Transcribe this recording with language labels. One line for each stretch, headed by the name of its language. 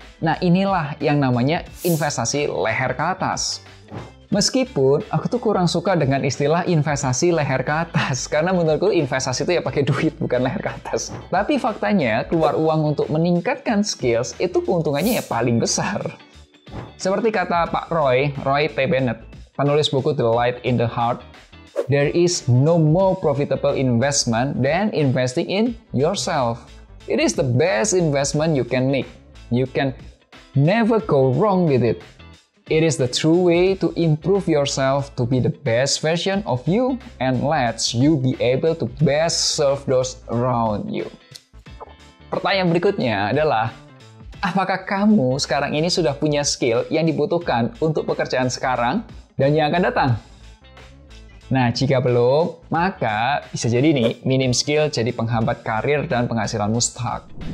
Indonesian: Nah, inilah yang namanya investasi leher ke atas. Meskipun aku tuh kurang suka dengan istilah investasi leher ke atas, karena menurutku investasi itu ya pakai duit, bukan leher ke atas. Tapi faktanya, keluar uang untuk meningkatkan skills itu keuntungannya ya paling besar. Seperti kata Pak Roy T.
English: Bennett,
Indonesian: penulis buku
English: The Light in the Heart, there is no more profitable investment than investing in yourself. It is the best investment you can make. You can never go wrong with it. It is the true way to improve yourself to be the best version of you and lets you be able to best serve those around you.
Indonesian: Pertanyaan berikutnya adalah, apakah kamu sekarang ini sudah punya skill yang dibutuhkan untuk pekerjaan sekarang dan yang akan datang? Nah, jika belum, maka bisa jadi nih, minim skill jadi penghambat karir dan penghasilanmu stuck.